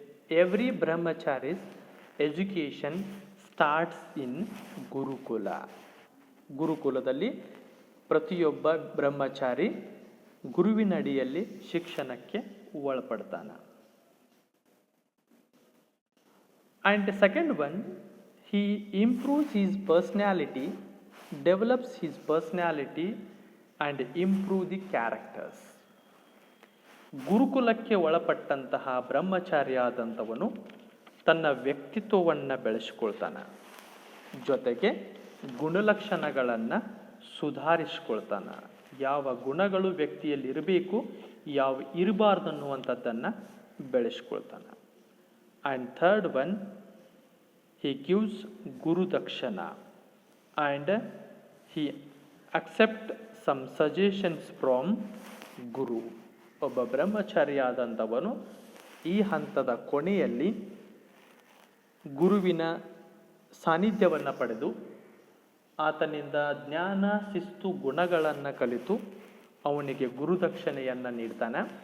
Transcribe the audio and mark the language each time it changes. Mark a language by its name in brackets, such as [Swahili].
[English] Every brahmacharis education starts in gurukula. [Kannada] ಗುರುಕುಲದಲ್ಲಿ ಪ್ರತಿಯೊಬ್ಬ ಬ್ರಹ್ಮಚಾರಿ ಗುರುವಿನ ಅಡಿಯಲ್ಲಿ ಶಿಕ್ಷಣಕ್ಕೆ ಒಳಪಡ್ತಾನೆ. [English] And second one, he improves his personality, develops his personality and improve the characters. [Kannada] ಗುರುಕುಲಕ್ಕೆ ಒಳಪಟ್ಟಂತಹ ಬ್ರಹ್ಮಚಾರಿಯಾದಂಥವನು ತನ್ನ ವ್ಯಕ್ತಿತ್ವವನ್ನು ಬೆಳೆಸ್ಕೊಳ್ತಾನೆ, ಜೊತೆಗೆ ಗುಣಲಕ್ಷಣಗಳನ್ನು ಸುಧಾರಿಸ್ಕೊಳ್ತಾನೆ. ಯಾವ ಗುಣಗಳು ವ್ಯಕ್ತಿಯಲ್ಲಿ ಇರಬೇಕು, ಯಾವ ಇರಬಾರ್ದು ಅನ್ನುವಂಥದ್ದನ್ನು ಬೆಳೆಸ್ಕೊಳ್ತಾನೆ. [English] And third one, he gives guru dakshana and he accept some suggestions from guru. [Kannada] ಒಬ್ಬ ಬ್ರಹ್ಮಚಾರಿಯಾದಂಥವನು ಈ ಹಂತದ ಕೊನೆಯಲ್ಲಿ ಗುರುವಿನ ಸಾನ್ನಿಧ್ಯವನ್ನು ಪಡೆದು ಆತನಿಂದ ಜ್ಞಾನ, ಶಿಸ್ತು, ಗುಣಗಳನ್ನು ಕಲಿತು ಅವನಿಗೆ ಗುರುದಕ್ಷಿಣೆಯನ್ನು ನೀಡ್ತಾನೆ.